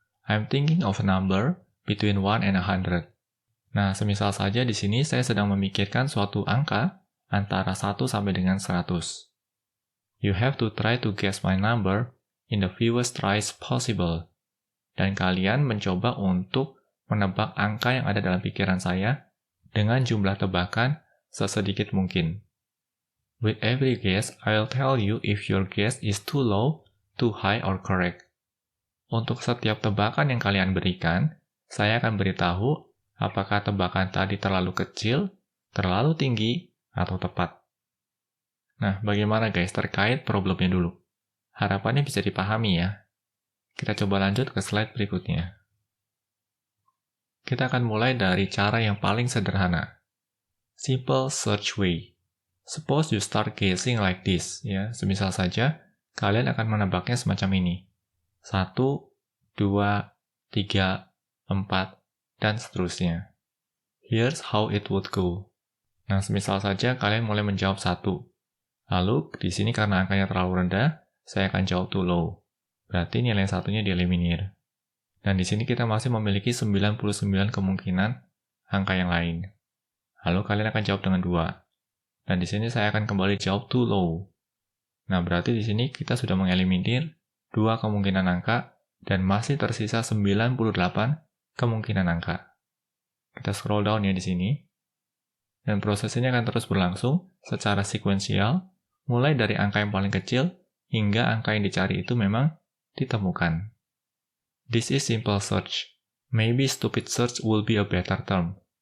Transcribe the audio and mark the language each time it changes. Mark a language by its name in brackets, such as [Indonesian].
[English] I'm thinking of a number between 1 and 100. [Indonesian] Nah, semisal saja di sini saya sedang memikirkan suatu angka antara 1 sampai dengan 100. [English] You have to try to guess my number in the fewest tries possible. [Indonesian] Dan kalian mencoba untuk menebak angka yang ada dalam pikiran saya dengan jumlah tebakan sesedikit mungkin. [English] With every guess, I'll tell you if your guess is too low, too high, or correct. [Indonesian] Untuk setiap tebakan yang kalian berikan, saya akan beritahu apakah tebakan tadi terlalu kecil, terlalu tinggi, atau tepat. Nah, bagaimana guys terkait problemnya dulu? Harapannya bisa dipahami ya. Kita coba lanjut ke slide berikutnya. Kita akan mulai dari cara yang paling sederhana. [English] Simple search way. Suppose you start guessing like this, ya. [Indonesian] Semisal saja, kalian akan menebaknya semacam ini. 1, 2, 3, 4, dan seterusnya. [English] Here's how it would go. [Indonesian] Nah, semisal saja kalian mulai menjawab 1. Lalu, di sini karena angkanya terlalu rendah, saya akan jawab [English] too low. [Indonesian] Berarti nilai satunya dieliminir. Dan di sini kita masih memiliki 99 kemungkinan angka yang lain. Lalu kalian akan jawab dengan 2. Dan di sini saya akan kembali jawab [English] too low. [Indonesian] Nah, berarti di sini kita sudah mengeliminir 2 kemungkinan angka dan masih tersisa 98 kemungkinan angka. Kita scroll down ya di sini. Dan proses ini akan terus berlangsung secara sekuensial, mulai dari angka yang paling kecil hingga angka yang dicari itu memang ditemukan. [English] This is simple search. Maybe stupid search will be a better term.